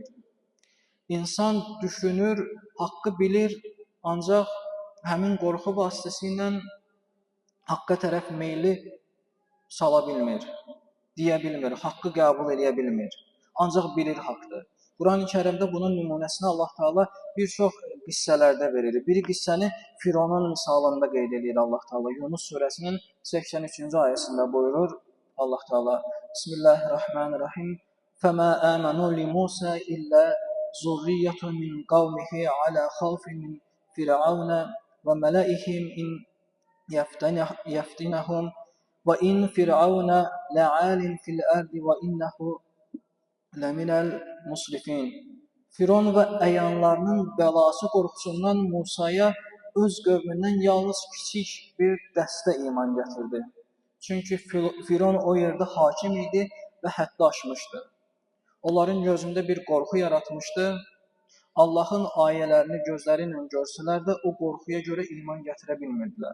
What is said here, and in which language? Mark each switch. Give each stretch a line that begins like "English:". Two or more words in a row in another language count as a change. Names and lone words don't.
Azerbaijani: İnsan düşünür, haqqı bilir, ancaq həmin qorxu vasitəsilə haqqa tərəf meyli sala bilmir, deyə bilmir, haqqı qəbul edə bilmir. Ancaq bilir haqqdır. Quran-ı Kərimdə bunun nümunəsini Allah Teala bir çox qissələrdə verir. Bir qissəni Fironun misalında qeyd edir Allah Teala. Yunus surəsinin 83-cü ayəsində buyurur Allah Teala.
Arabic: Bismillahirrahmanirrahim. فَمَا آمَنُوا لِمُوسَى إِلَّا زُرِّيَّةٌ مِنْ قَوْمِهِ عَلَى خَوْفٍ مِنْ فِرْعَوْنَ وَمَلَئِهِمْ إِنْ يَفْتِنَهُمْ وَإِنْ فِرْعَوْنَ لَعَالٍ فِي الْأَرْضِ وَإِنَّهُ لَمِنَ الْمُسْرِفِينَ.
Azerbaijani: Firon və əyanlarının bəlası qorxusundan Musaya öz qövmündən yalnız kiçik bir dəstə iman gətirdi. Çünki Firon o yerdə hakim idi və həddi aşmışdı. onların gözündə bir qorxu yaratmışdı. Allahın ayələrini gözləri ilə görsələr də o qorxuya görə iman gətirə bilmirdilər.